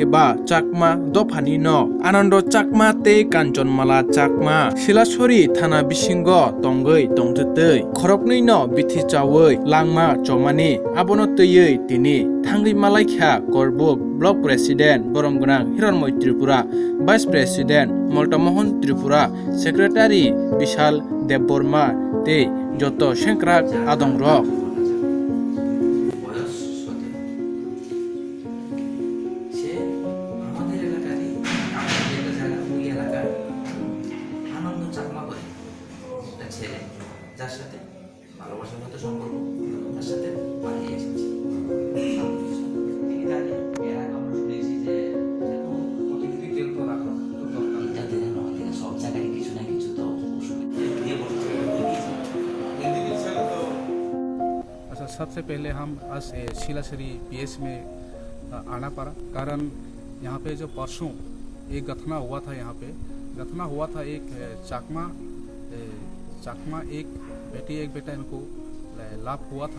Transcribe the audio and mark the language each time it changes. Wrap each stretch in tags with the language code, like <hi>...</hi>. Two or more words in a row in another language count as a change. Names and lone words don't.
<trp>बा चाकमा दफानि न आनन्द चाकमा ते काञ्चनमाला चाकमा सिलासरी थाना बिसिंग तंगै तंथै खरकनै न बिथिचावै लांमा चमानि आबनो तैयै तिनि थांगै मालायख्या करबुक</trp> <en>block president</en> <trp>बरमगोनां हिरणमय त्रिपुरा</trp> <en>vice president</en> <trp>मल्टमोहन त्रिपुरा सेक्रेटारि विशाल देबबर्मा ते जत सेंक्रा आदं रक</trp> <bn>যার সাথে ভালোবাসার মতো সম্পর্ক তার সাথে পালিয়ে এসেছি। সব জায়গায় কিছু না কিছু তো</bn> <hi>अच्छा, सबसे पहले हम आज सिलासरी PS में आना पड़ा, कारण यहाँ पे जो परसों एक घटना हुआ था। यहाँ पे घटना हुआ था एक चाकमा एक बेटी एक बेटा इनको लाभ हुआ था।</hi>